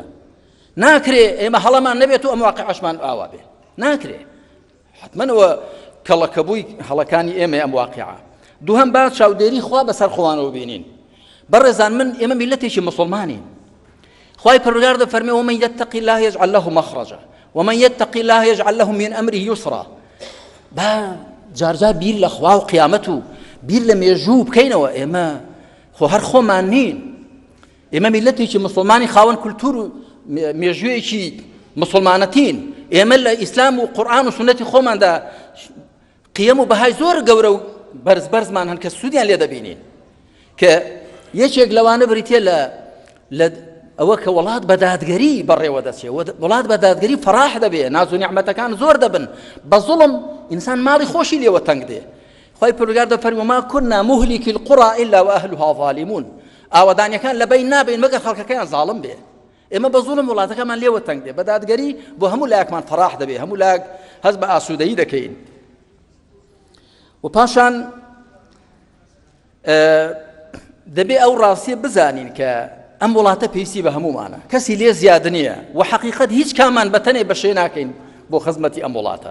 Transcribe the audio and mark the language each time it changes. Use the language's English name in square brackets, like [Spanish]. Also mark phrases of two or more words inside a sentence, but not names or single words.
[Central Kurdish] ناکرێ ئێمە هەڵەمان نەبێت و ئەم واقعەشمان ئاوا بێ. ناکرێ. حتمەنەوە کەڵەکەبووی هەڵەکانی ئێمە ئەم واقعە. دووهەم با چاودێری خوا بەسەر خۆوانەوە بینین. بەڕێزان من ئێمە میلەتێکی مسلمانین. خوای پەروەردگار دەفەرمێ [Arabic] ومن يتق الله يجعل له مخرجا ومن يتق الله يجعل له من أمره يسرا. [Central Kurdish] با جارجار بیر لە خوا و قیامەت و بیر لە مێژوو بکەینەوە. ئێمە خۆ هەر خۆمان نین. ئێمە میلەتێکی مسلمانی خاوەن کولتور و مێژوویەکی مسلمانەتین. ئێمە لە ئیسلام و قورئان و سنەتی خۆماندا قیەم و بەهای زۆر گەورە و بەرزمان هەن کە سوودیان لێ دەبینین. کە یەکێک لەوانە بریتێ لە ئەوە کە وڵات بە دادگەری بەڕێوە دەچێ. وڵات بە دادگەری فەراح دەبێ، ناز و نیعمەتەکان زۆر دەبن. بە زوڵم ئینسان ماڵی خۆشی لێوە تەنگ دێ. خوای پەروەردگار دەفەرمێ [Arabic] وما كنا مهلك القرى إلا وأهلها ظالمون. [Central Kurdish] ئاوەدانیەکان لە بین نابین مەگەر خەڵکەکەیان زاڵم بێ. ئێمە بە زوڵم وڵاتەکەمان لێوە تەنگ دێ. بە دادگەری بۆ هەموو لایەکمان فەراح دەبێ، هەموو لایەک هەست بە ئاسوودەیی دەکەین. و پاشان دەبێ ئەو ڕاستیە بزانین کە ئەم وڵاتە پێویستی بە هەمومانە، کەسی لێ زیاد نییە و حەقیقەت هیچ کامان بەتەنێ بەشێ ناکەین بۆ خزمەتی ئەم وڵاتە.